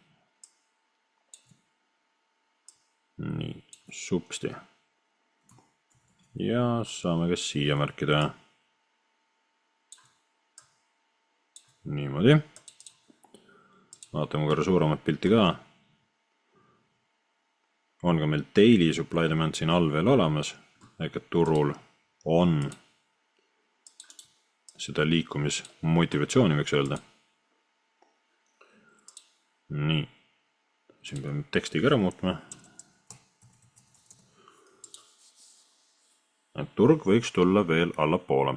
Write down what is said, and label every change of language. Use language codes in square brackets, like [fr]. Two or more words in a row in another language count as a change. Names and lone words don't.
[et] Nii, supsti. Ja saame ka siia märkida. Niimoodi. Vaatame korra suuremat pilti ka. On ka meil [en] daily supply demand [et] siin all veel olemas, ehk et turul on seda liikumismotivatsiooni, võiks öelda. Nii, siin peame tekstiga ära muutma. Et turg võiks tulla veel allapoole.